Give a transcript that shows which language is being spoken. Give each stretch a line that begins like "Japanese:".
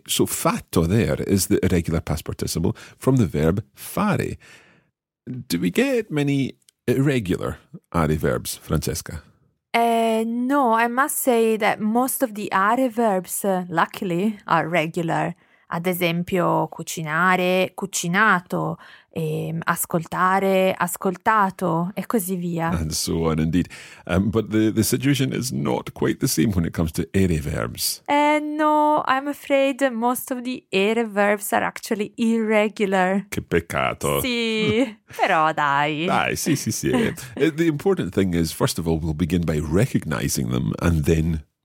English: So fatto there is the irregular past participle from the verb fare. Do we get many irregular are verbs, Francesca? No, I must say that most of the are verbs, luckily, are regular.
Italian: Ad esempio, cucinare, cucinato, ascoltare, ascoltato, e così via.
English: And so on, indeed. But the situation is not quite the same when it comes to ere verbs. No, I'm afraid most of the ere verbs are actually irregular.
Italian: Che peccato. Sì, però dai. Dai, sì, sì, sì.
English: The important thing is, first of all, we'll begin by recognizing them and then...